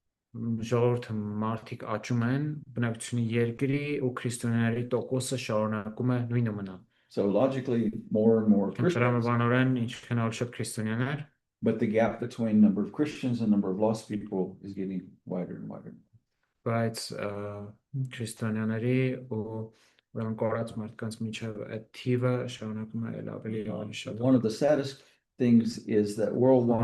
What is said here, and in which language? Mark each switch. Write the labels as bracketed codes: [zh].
[hy] Ժողովրդը մարդիկ աճում են, բնակչությունը երկրի ու քրիստոնյաների տոկոսը շարունակում է նույնը մնալ։ [en] So logically, more and more Christians, [hy] Տրամաբանորեն ինչքան ավելի շատ քրիստոնյաներ, [en] but the gap between number of Christians and number of lost people is getting wider and wider. [hy] բայց քրիստոնյաների ու ուրեմն կորած մարդկանց միջև այդ թիվը շարունակում է ավելի շատ։ [en] One of the saddest things is that worldwide,